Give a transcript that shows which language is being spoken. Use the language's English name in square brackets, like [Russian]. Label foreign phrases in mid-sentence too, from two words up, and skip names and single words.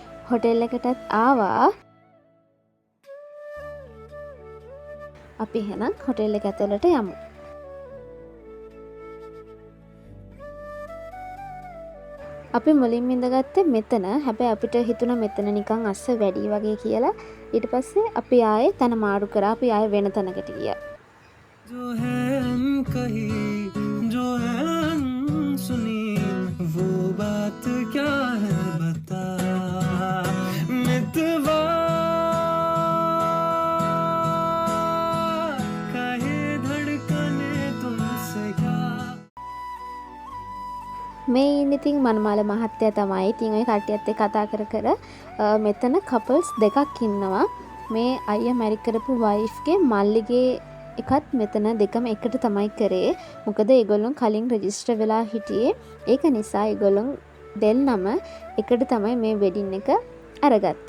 [Sinhala] හොටෙල් එකටත් ආවා. අපි එහෙනම් හොටෙල් එක ඇතුළට යමු. අපි මුලින්ම ඉඳගත්තේ මෙතන. හැබැයි අපිට හිතුණා මෙතන නිකන් අස්ස වැඩි වගේ කියලා. ඊට පස්සේ අපි ආයේ තන මාරු කරා. අපි ආයේ වෙන තැනකට ගියා. [Hindi] जो है कही जो है सुनी वो बात क्या है बता मितवा कहे धड़कने तुमसे क्या [Sinhala] මේ ඉන්න ඉතින් මනමාල මහත්තයා තමයි. ඉතින් ඔය කට්ටියත් එක්ක කතා කර කර මෙතන කපල්ස් දෙකක් ඉන්නවා. මේ අයියා මැරි කරපු වයිෆ්ගේ මල්ලිගේ එකත් මෙතන දෙකම එකට තමයි කරේ. මොකද ඒගොල්ලෝ කලින් රෙජිස්ටර් වෙලා හිටියේ. ඒක නිසා ඒගොල්ලෝ දෙන්නම එකට තමයි මේ වෙඩින් එක අරගත්තේ.